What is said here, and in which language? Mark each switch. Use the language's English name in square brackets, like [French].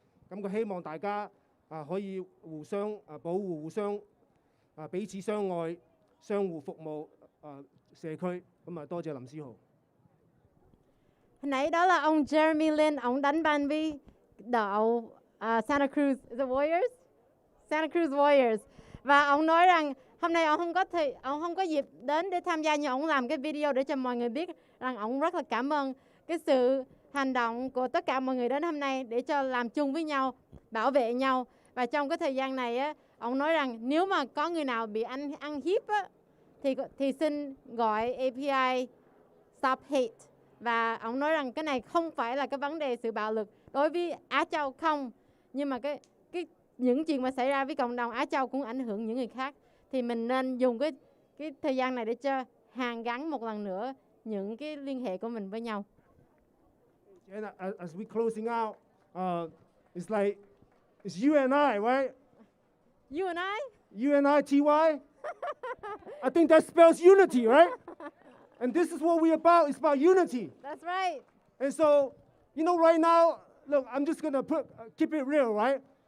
[Chinese] 咁佢希望大家可以互相保護、互相彼此相愛、相互服務社區。咁多謝林思豪。 [Vietnamese] Hồi nãy đó là ông Jeremy Lin, ông đánh banh với đội Santa Cruz the Warriors, Santa Cruz Warriors. Và ông nói rằng hôm nay ông không có dịp đến để tham gia, nhưng ông làm cái video để cho mọi người biết rằng ông rất là cảm ơn cái sự hành động của tất cả mọi người đến hôm nay để cho làm chung với nhau, bảo vệ nhau. Và trong cái thời gian này á, ông nói rằng nếu mà có người nào bị ăn hiếp á, thì xin gọi API Stop Hate. Và ông nói rằng cái này không phải là cái vấn đề sự bạo lực đối với Á Châu không, nhưng mà những chuyện mà xảy ra với cộng đồng Á Châu cũng ảnh hưởng những người khác. Thì mình nên dùng cái thời gian này để cho hàn gắn một lần nữa những cái liên hệ của mình với nhau. [English] And as we closing out, it's like it's you and I, right? You and I? You and I, TY. I think that spells unity, right? And this is what we're about. It's about unity. That's right. And so, right now, look, I'm just going to keep it real, right?